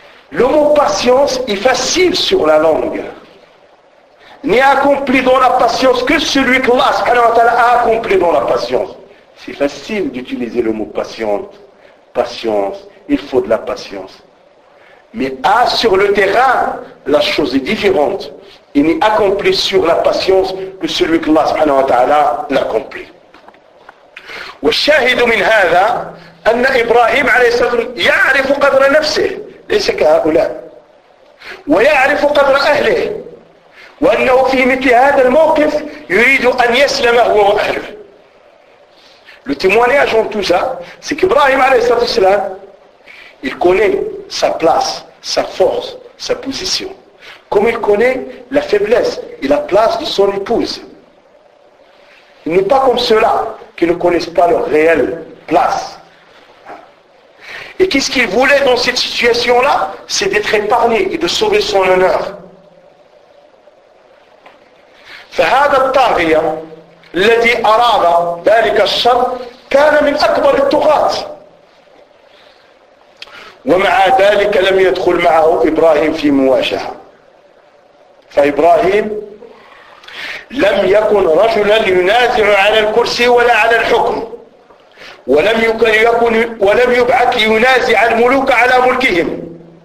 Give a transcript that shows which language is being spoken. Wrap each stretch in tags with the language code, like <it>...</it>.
<fr>Le mot patience est facile sur la langue. N'est accompli dans la patience que celui que Allah subhanahu wa ta'ala a accompli dans la patience. C'est facile d'utiliser le mot patiente. Patience, il faut de la patience. Mais sur le terrain, la chose est différente. Il n'est accompli sur la patience que celui que Allah subhanahu wa ta'ala l'accomplit.</fr> <ar>والشاهد من هذا أن إبراهيم عليه السلام يعرف قدر نفسه ليس كهؤلاء ويعرف قدر أهله وأنه في مثل هذا الموقف يريد أن يسلم هو وأهله.</ar> <fr>Le témoignage en tout ça, c'est qu'Ibrahim عليه السلام, il connaît sa place, sa force, sa position, comme il connaît la faiblesse et la place de son épouse. Il n'est pas comme cela qui ne connaissent pas leur réelle place. Et qu'est-ce qu'il voulait dans cette situation-là? C'est d'être épargné et de sauver son honneur.</fr> <ar>فهذا الطاغية الذي أراد ذلك الشر كان من أكبر الطغاة. ومع ذلك لم يدخل معه إبراهيم في مواجهة. فإبراهيم لم يكن رجلا ينازع على الكرسي ولا على الحكم ولم يبعث ينازع الملوك على ملكهم</ar>